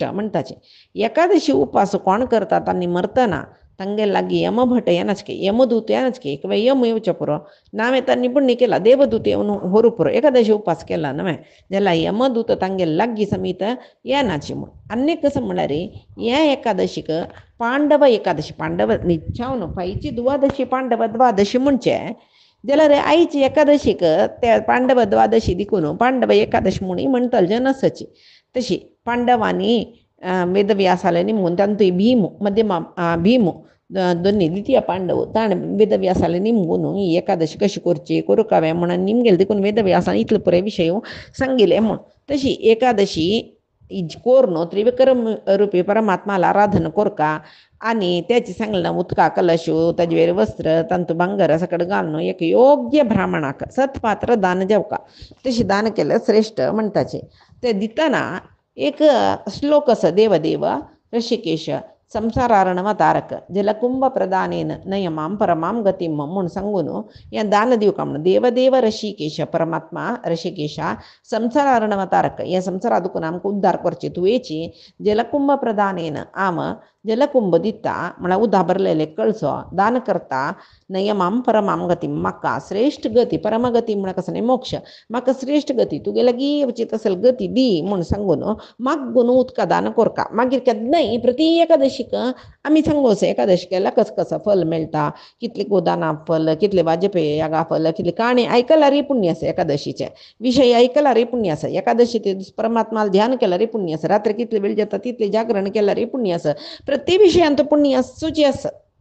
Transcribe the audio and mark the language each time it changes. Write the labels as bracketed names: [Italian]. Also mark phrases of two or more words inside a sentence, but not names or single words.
[Konkani] म्हणटाचें एकादशी उपास कोण करता तांणी मरतना तांगे लागीं यमभट येनाच के यमदूत येनाच के एक वेळ यम येवचो पुरो नावे तांणी पुण्य केला देवदूत येवन व्हरू पुरो एकादशी उपास केला न्हय जाल्यार यमदूत तांगे लागीं समीत येनाची म्हूण आनी कसं म्हणल्यार हे एकादशीक पांडव एकादशी पांडव निच्छावन पायची द्वादशी पांडव द्वादशी म्हणचे जाल्यार आयची एकादशीक त्या पांडव द्वादशी देखून पांडव एकादशी म्हणून म्हणटले नसची तशी पांडवांनी वेदव्यासाला निमून तांतूय भीम मध्यमा भीम दोन्ही द्वितीय पांडव ताण वेदव्यासाला निमून ही एकादशी कशी करची करूकावे म्हणून निमगेले देखून वेदव्यासान इतले पुरे विशय सांगिले म्हूण तशी एकादशी कोरनो त्रिविक्रम रूपी परमात्माला आराधन कोरका आणि त्याची सांगलें उदका कलशू ताजेर वस्त्र तांतू भांगर सकट घालून एक योग्य ब्राह्मणाक सत्पात्र दान जेवका तशी दान केलं श्रेष्ठ म्हणटाचे ते दितना एक श्लोक आसा [Sanskrit] देवदेव ऋषिकेश संसारारणवतारक जलकुंभ प्रदानेन नयमां परमां गतिं [Konkani] म्हूण सांगून हें दान दिवका म्हणून [Sanskrit] देवदेव ऋषिकेश [Konkani] परमात्मा ऋषिकेशा संसारारणवतारक हे संसारा दुखून आमकां उद्धार करचे तुवेची [Sanskrit] जलकुंभ प्रदानेन [Konkani] आम जलकुंभ दिता म्हळ्यार उदक भरलेले कळसो दान करता [Sanskrit] नयमां परमां गतीं [Konkani] म्हाका श्रेश्ठ गती परमगती म्हळ्यार कसं न्ही मोक्ष म्हाका श्रेश्ठ गती तुगे लागीं वचीत असेल गती दी म्हूण सांगून मागून उदका दान कोरका मागीर केन्नाय प्रती एकादशीक आमी सांगोस एकादशी केल्यार कसं कसं फल मेळटा कितले गोदाना फल कितले वाजपेयी यागा फल कितले काणे आयकल्यारय पुण्य आसा एकादशीचे विशय आयकल्यारय पुण्य आसा एकादशी ते परमात्माला ध्यान केल्यारय पुण्य आसा रात्री कितले वेळ जाता तितले जागरण केल्यारय पुण्य आसा प्रति विशयांत पुण्य आसूची आसा